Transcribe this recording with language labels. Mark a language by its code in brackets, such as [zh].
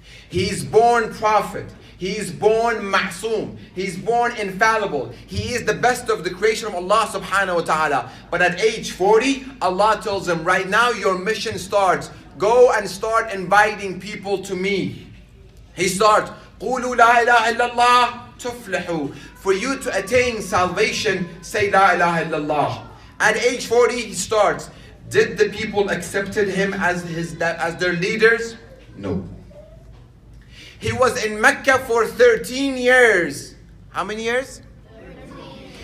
[en] He's born prophet. He's born ma'soom. He's born infallible. He is the best of the creation of Allah subhanahu wa ta'ala. But at age 40, Allah tells him, right now your mission starts. Go and start inviting people to me. He starts, [ar] قُولُوا لَا إِلَهَ إِلَّا اللَّهِ تُفْلِحُوا. [en] For you to attain salvation, say La ilaha illallah. At age 40, he starts. Did the people accepted him as their leaders? No. He was in Mecca for 13 years. How many years? 13.